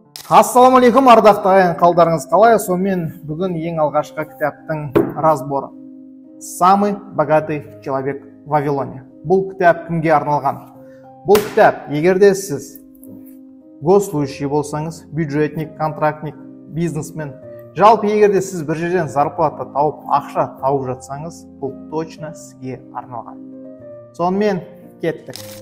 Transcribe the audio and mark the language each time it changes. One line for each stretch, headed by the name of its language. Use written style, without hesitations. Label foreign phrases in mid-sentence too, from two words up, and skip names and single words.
Kazakh: Ассалаумалейкум, ардақты ағайын, қалдарыңыз қалай? Сонымен бүгін ең алғашқы кітаптың разборы.
Russian: Самый богатый человек в Вавилоне.
Kazakh: Бұл кітап кімге арналған? Бұл кітап, егерде сіз госслужащий болсаңыз, бюджетник, контрактник, бизнесмен, жалпы егерде сіз бір жерден зарплата тауып, ақша тауып жатсаңыз, бұл точно сізге арналған. Сонымен кеттік.